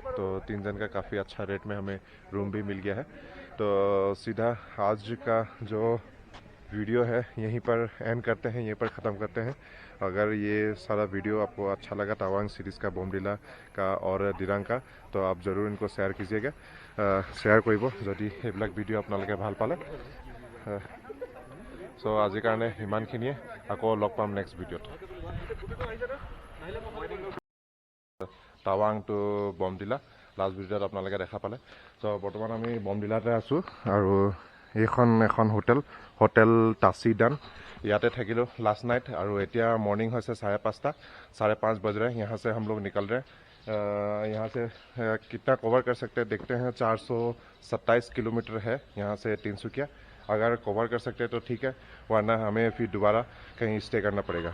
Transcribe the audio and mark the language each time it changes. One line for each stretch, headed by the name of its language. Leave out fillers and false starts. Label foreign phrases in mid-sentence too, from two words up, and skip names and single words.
Hindi: तो 3 जन का काफ़ी अच्छा रेट में हमें रूम भी मिल गया है। तो सीधा आज का जो वीडियो है यहीं पर एंड करते हैं, यहीं पर ख़त्म करते हैं। अगर ये सारा वीडियो आपको अच्छा लगा तवांग सीरीज़ का, bomdila का और दिरांग का, तो आप ज़रूर इनको शेयर कीजिएगा।
Assamese: শ্বেয়াৰ কৰিব যদি এইবিলাক ভিডিও আপোনালোকে ভাল পালে। सो আজিৰ কাৰণে ইমানখিনিয়ে, আকৌ লগ পাম
English: next video.
Assamese: টাৱাং টু bomdila
English: last video
Assamese: আপোনালোকে দেখা পালে। চ' বৰ্তমান আমি bomdilaতে আছোঁ আৰু এইখন এখন হোটেল টাছিডান, ইয়াতে থাকিলোঁ
English: last night.
Hindi: और एतिया मॉर्निंग है 5:30 5:30 बज रहे हैं। यहाँ से हम लोग निकल रहे हैं। यहाँ से कितना कवर कर सकते हैं देखते हैं। 427 किलोमीटर है यहाँ से तिनसुकिया। अगर कवर कर सकते हैं तो ठीक है, वरना हमें फिर दोबारा कहीं स्टे करना पड़ेगा।